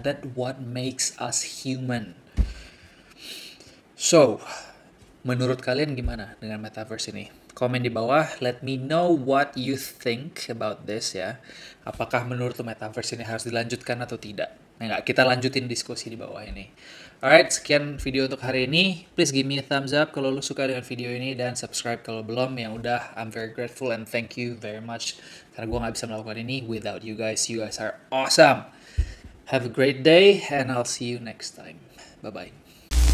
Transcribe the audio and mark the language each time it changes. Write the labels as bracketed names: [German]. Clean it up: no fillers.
[English] That what makes us human. [Indonesian] So, menurut kalian gimana dengan metaverse ini? Komen di bawah, [English] let me know what you think about this ya. [Indonesian] Apakah menurut metaverse ini harus dilanjutkan atau tidak? Nah, kita lanjutin diskusi di bawah ini. [English] Alright, [Indonesian] sekian video untuk hari ini. [English] Please give me a thumbs up [Indonesian] kalau lu suka dengan video ini, dan subscribe kalau belum. Yang udah, [English] I'm very grateful and thank you very much. [Indonesian] Karena gue gak bisa melakukan ini [English] without you guys. You guys are awesome. Have a great day and I'll see you next time. Bye-bye.